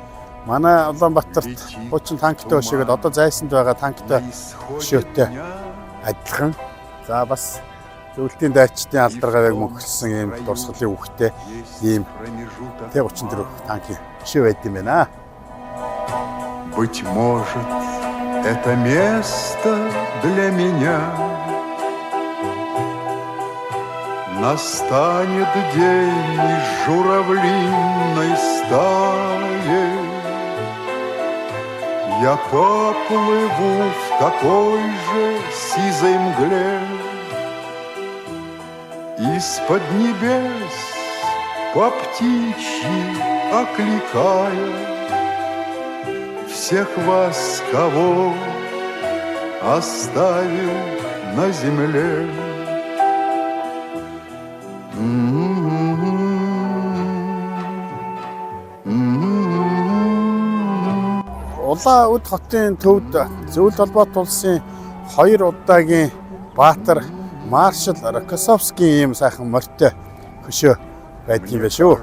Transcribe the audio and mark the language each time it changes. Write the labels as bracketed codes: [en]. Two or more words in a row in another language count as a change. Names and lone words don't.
[mn] Манай Улаанбаатарт 30 танктай хөшөөгээд одоо зайсанд байгаа танктай хөшөөтэй адилхан. За бас зөвлөлтийн дайчдын алдаргааг мөнхөлсөн ийм дурсгалын үхтэй ийм Т-34 танкийн хөшөө байдаг юм байна. [ru] Быть может, это место для меня. Настанет день из журавлиной стаи. Я поплыву в такой же сизой мгле. Из-под небес по птичьи окликая всех вас, кого оставил на земле. [mn] Улаан үд хотын төвд зөвлөлт холбоот улсын 2 удаагийн баатар маршал Рокоссовскийн ийм сайхан морьтой хөшөө байдгийн байх шүү.